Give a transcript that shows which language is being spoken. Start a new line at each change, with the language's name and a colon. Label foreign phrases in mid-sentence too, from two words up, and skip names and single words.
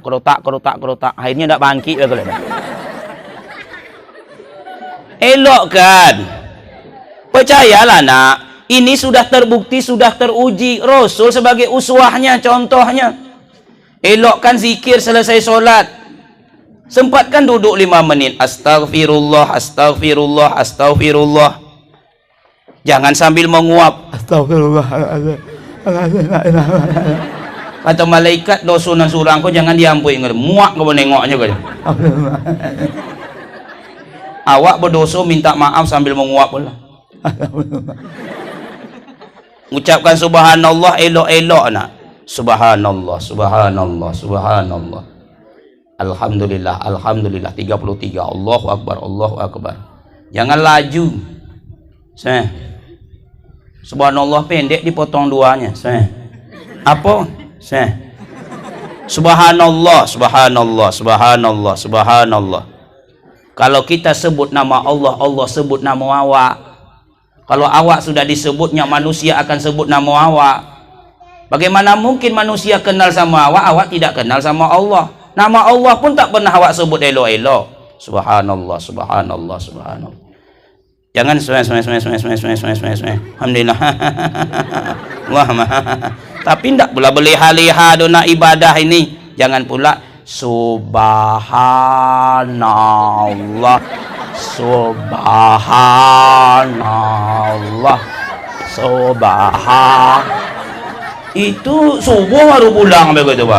Malay: Kerotak. Akhirnya tak bangkit. Elok kan? Percayalah nak. Ini sudah terbukti, sudah teruji. Rasul sebagai uswahnya, contohnya. Elokkan zikir selesai solat. Sempatkan duduk 5 menit.
Arabic: أستغفر الله، أستغفر الله، أستغفر الله.
Malay: Jangan sambil menguap. Astaghfirullah. Kata malaikat, dosa dan surang kau jangan diampuni. Muak kau nengoknya kau. Awak berdosa minta maaf sambil menguap pula. Ucapkan subhanallah elok-elok nak.
Arabic: سبحان الله، سبحان الله، سبحان الله. الحمد لله، الحمد لله. 33. الله أكبر، الله أكبر.
Malay: Jangan laju. Subhanallah pendek dipotong duanya. Apa?
Arabic: سبحان الله، سبحان الله، سبحان الله، سبحان الله.
Malay: Kalau kita sebut nama Allah, Allah sebut nama awak. Kalau awak sudah disebutnya, manusia akan sebut nama awak. Bagaimana mungkin manusia kenal sama awak, awak tidak kenal sama Allah? Nama Allah pun tak pernah awak sebut elok-elok.
Arabic: سبحان الله، سبحان الله، سبحان الله.
Malay: Jangan alhamdulillah. Tapi tidak pula berleha-leha dona ibadah ini. Jangan pula
Arabic: سبحان الله، سبحان الله,
Malay: itu subuh baru pulang begitu Pak.